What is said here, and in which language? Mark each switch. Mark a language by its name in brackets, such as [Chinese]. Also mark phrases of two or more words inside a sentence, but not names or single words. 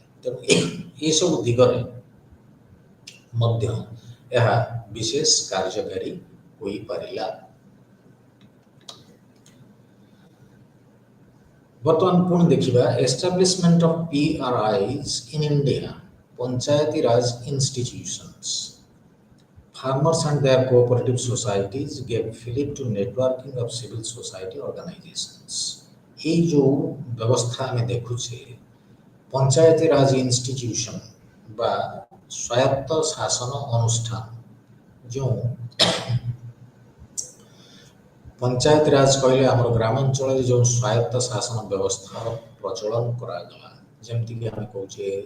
[Odia] ତେଣୁ ଏସବୁ ଦିଗରେ ମଧ୍ୟ ଏହା ବିଶେଷ କାର୍ଯ୍ୟକାରୀ ହୋଇପାରିଲା। ବର୍ତ୍ତମାନ ପୁଣି ଦେଖିବା [English] establishment of PRIs in India, Panchayati Raj Institutions. Farmers and their cooperative societies gave fillip to networking of civil society organizations. [Odia] এই ଯେଉଁ ବ୍ୟବସ୍ଥା ଆମେ ଦେଖୁଛେ ପଞ୍ଚାୟତି ରାଜ ଇନଷ୍ଟିଟ୍ୟୁସନ ବା ସ୍ୱାୟତ୍ତ ଶାସନ ଅନୁଷ୍ଠାନ, ଯେଉଁ ପଞ୍ଚାୟତ ରାଜ କହିଲେ ଆମର ଗ୍ରାମାଞ୍ଚଳରେ ଯେଉଁ ସ୍ୱାୟତ୍ତ ଶାସନ ବ୍ୟବସ୍ଥାର ପ୍ରଚଳନ କରାଗଲା, ଯେମିତିକି ଆମେ କହୁଛେ